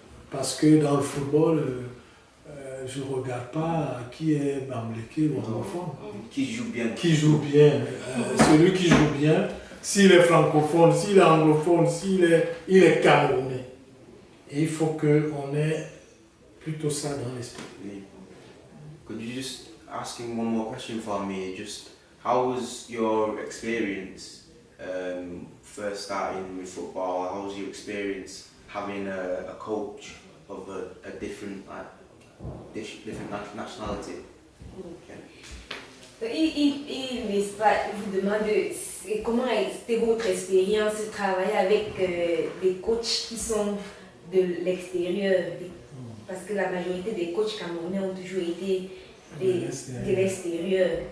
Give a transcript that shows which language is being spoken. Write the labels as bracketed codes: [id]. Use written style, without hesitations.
[fr] Parce que dans le football, je ne regarde pas qui est Bamileke ou anglophone. Qui joue bien. Qui joue bien. Celui qui joue bien s'il est francophone, s'il est anglophone, il est camerounais. Et il faut qu'on ait plutôt ça dans l'esprit. [en] Could you just asking one more question for me? Just how was your experience first starting with football? How was your experience having a coach of a different nationality? [fr] N'est-ce pas, vous demande comment était votre expérience de travailler avec des coachs qui sont de l'extérieur, parce que la majorité des coachs camerounais ont toujours été de l'extérieur.